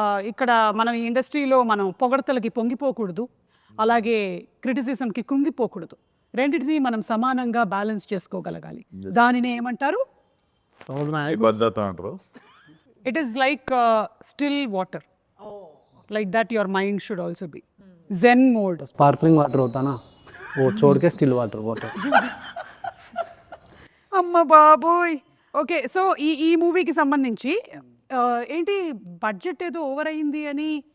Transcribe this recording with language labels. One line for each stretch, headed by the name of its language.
Telugu: ఇక్కడ మనం ఈ ఇండస్ట్రీలో మనం పొగడతలకి పొంగిపోకూడదు, అలాగే క్రిటిసిజంకి కృంగిపోకూడదు. రెండింటినీ మనం సమానంగా బ్యాలెన్స్ చేసుకోగలగాలి. దానిని ఏమంటారు? భద్రత అంటారు.
English: It is like still water, like that your mind should also be zen mode.
Hindi: Sparkling water होता ना वो छोड़ के स्टिल वाटर
Telugu: అమ్మ బాబోయ్. ఓకే, సో ఈ మూవీకి సంబంధించి ఏంటి బడ్జెట్ ఏదో ఓవర్ అయింది అని.